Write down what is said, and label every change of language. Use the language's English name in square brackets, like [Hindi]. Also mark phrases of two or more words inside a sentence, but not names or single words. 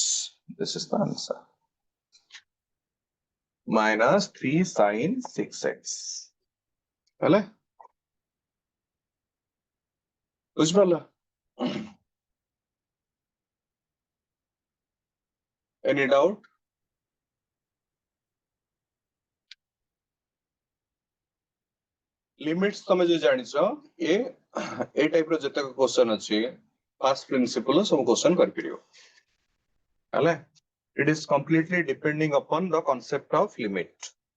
[English] This is the answer. -3 sin 6x. Hello? Ujjwala? Any doubt? [Odia] Limits ତମେ ଯେ ଜାଣିଛ ଏ ଟାଇପ ର ଯେତେ କ୍ୱେଶ୍ଚନ ଅଛି [English] first principle [Odia] ସବ କ୍ୱେଶ୍ଚନ କର ପିରିଓ. [English] Hello? It is completely depending upon the concept of limit.